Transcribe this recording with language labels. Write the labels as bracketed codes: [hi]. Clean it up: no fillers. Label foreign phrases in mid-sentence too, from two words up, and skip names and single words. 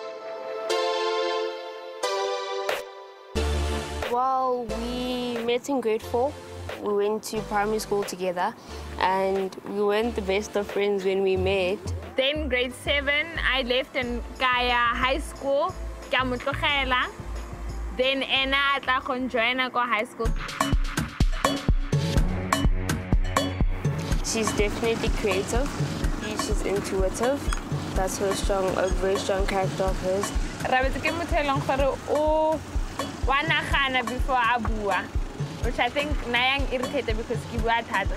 [en] Well, we met in grade 4. We went to primary school together, and we weren't the best of friends when we met. Then grade 7, I left in Kaya High School, then [tn] ena tla go [en] join go high school. She's definitely creative. She's intuitive. That's her a very strong character of hers. [tn] Reabetswe ke motho e leng gore o wa nagana before a bua, [en] which I think [tn] nayang irritated because ke bua thata.